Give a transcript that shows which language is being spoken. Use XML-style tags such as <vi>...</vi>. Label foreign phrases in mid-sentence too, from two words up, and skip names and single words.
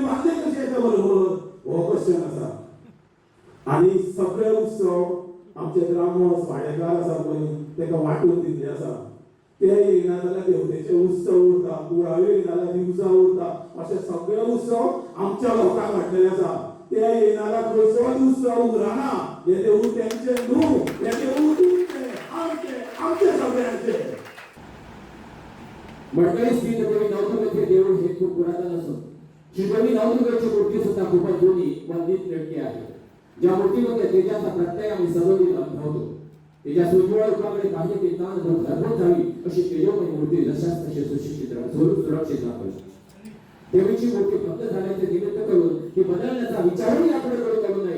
<kok>बांदले कशी येता बरोबर हो क्वेश्चन आसा आनी सगळे उत्सव आमचे ग्रामस्थ वाडेकार आसा पळय तेका वांटून दिल्ले आसा ते येयना जाल्यार देवतेचे उत्सव उरता कुळावे येयना जाल्यार दिवजां उरता अशे सगळे उत्सव आमच्या लोकांक हाडलेले आसा ते येयना जाल्यार खंयचोच उत्सव उरना हे देवूळ तेंचे न्हू हे देवूळ तुमचे आमचे सगळ्यांचे</kok> <mr>मडकई स्थित देवी नवदुर्गेचे देऊळ हे खूप पुरातन असून श्रीदेवी नवदुर्गेची मूर्ती सुद्धा खूपच जुनी वंदित लटकी आहे ज्या मूर्तीमध्ये तेजाचा प्रत्यय आम्ही सजवलेला अनुभवतो तेजा सुज्वळ रूपाकडे पाहिले ते ताण भरपूर जावी अशी तेजोमय मूर्ती जशाच तशी सुशिक्षित सुरक्षित राहावी देवीची मूर्ती भक्त झाल्याचे निमित्त करून ती बदलण्याचा विचारही आपण करू नये.</mr>